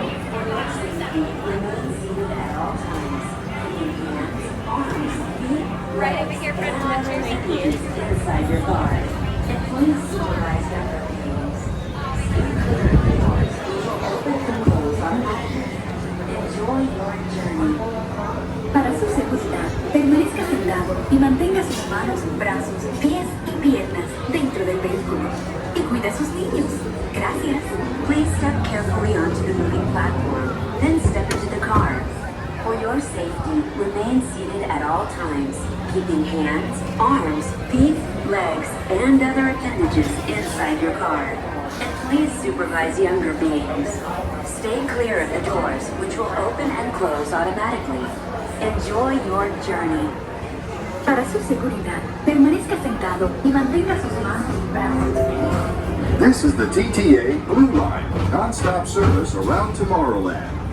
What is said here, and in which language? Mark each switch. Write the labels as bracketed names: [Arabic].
[English] For your safety, remain seated at all times. Keeping hands, arms, feet, right over here, friends. Thank you. Inside your car. And please supervise your belongings. Stay clear of the doors. These will open and close automatically. Enjoy your journey. [Spanish] Para su seguridad, permanezca sentado y mantenga sus manos, brazos, pies y piernas dentro del vehículo. Y cuide a sus niños. Gracias. [English] Please step carefully onto the moving platform, then step into the car. For your safety, remain seated at all times, keeping hands, arms, feet, legs, and other appendages inside your car. And please supervise younger beings. Stay clear of the doors, which will open and close automatically. Enjoy your journey. [Spanish] Para su seguridad, permanezca sentado y mantenga sus manos y brazos. [English] This is the TTA Blue Line, non-stop service around Tomorrowland.